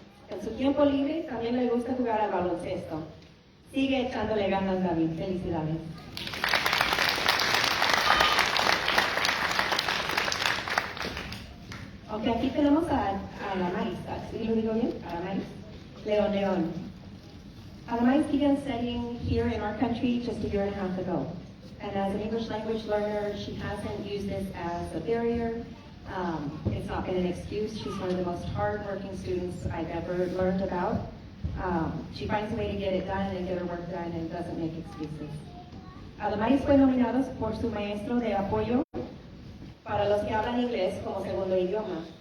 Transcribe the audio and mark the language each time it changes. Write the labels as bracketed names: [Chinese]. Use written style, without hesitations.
[Spanish] En su tiempo libre también le gusta jugar al baloncesto. Sigue echándole ganas, David. Felicidades. Ok, aquí tenemos a Adamaris. ¿Sí lo digo bien? Adamaris. León. [English] Adamaris began studying here in our country just a year and a half ago. And as an English language learner, she hasn't used this as a barrier. It's not been an excuse. She's one of the most hard-working students I've ever learned about. She finds a way to get it done and get her work done and doesn't make excuses. [Spanish] Además fue nominado por su maestro de apoyo para los que hablan inglés como segundo idioma.